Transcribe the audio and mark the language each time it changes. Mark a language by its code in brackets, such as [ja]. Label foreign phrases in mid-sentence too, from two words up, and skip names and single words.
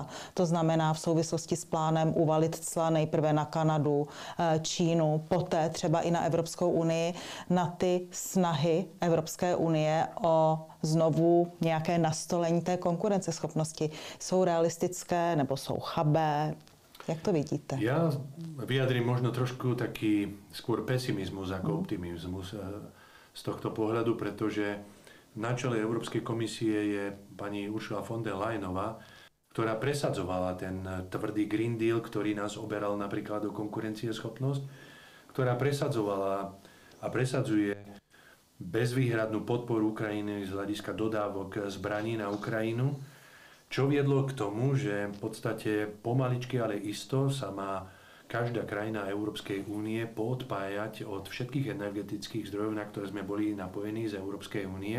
[cs] To znamená v souvislosti s plánem uvalit cla nejprve na Kanadu, Čínu, poté třeba i na Evropskou unii, na ty snahy Evropské unie o znovu nějaké nastolení té konkurenceschopnosti. Jsou realistické nebo jsou chabé? Jak to vidíte? [sk] Ja vyjadrím možno trošku taký skôr pesimizmus ako optimizmus z tohto pohľadu, pretože na čele Európskej komisie je pani Ursula von der Leyenová, ktorá presadzovala ten tvrdý Green Deal, ktorý nás oberal napríklad o konkurencieschopnosť, ktorá presadzovala a presadzuje bezvýhradnú podporu Ukrajiny z hľadiska dodávok zbraní na Ukrajinu, čo viedlo k tomu, že v podstate pomaličky, ale isto sa má každá krajina Európskej únie poodpájať od všetkých energetických zdrojov, na ktoré sme boli napojení z Európskej únie.